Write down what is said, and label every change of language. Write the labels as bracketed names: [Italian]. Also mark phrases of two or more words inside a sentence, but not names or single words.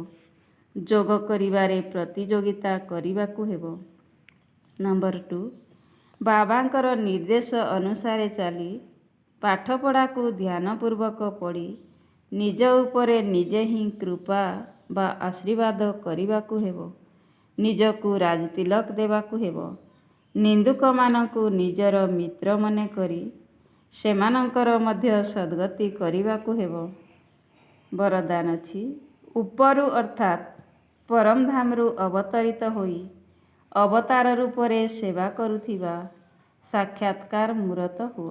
[Odia] ଯୋଗ କରିବାରେ ପ୍ରତିଯୋଗିତା କରିବାକୁ ହେବ। नंबर 2। ବାବାଙ୍କର ନିର୍ଦ୍ଦେଶ ଅନୁସାର ଚାଲି ପାଠପଢ଼ା କୁ ଧ୍ୟାନପୂର୍ବକ ପଢ଼ି ନିଜ ଉପରେ ନିଜେ ହିଁ କୃପା ବା ଆଶୀର୍ବାଦ କରିବାକୁ ହେବ। ନିଜକୁ ରାଜତିଲକ ଦେବାକୁ ହେବ। ନିନ୍ଦୁକମାନଙ୍କୁ ନିଜର ମିତ୍ର ମନେ କରି ସେମାନଙ୍କର ମଧ୍ୟ ସଦ୍ଗତି କରିବାକୁ ହେବ। ବରଦାନ ଅଛି। ଉପରୁ ଅର୍ଥାତ୍ ପରମଧାମରୁ ଅବତରିତ ହୋଇ ଅବତାର ରୂପରେ ସେବା କରୁଥିବା ସାକ୍ଷାତକାର ମୂରତ ହୁଅ।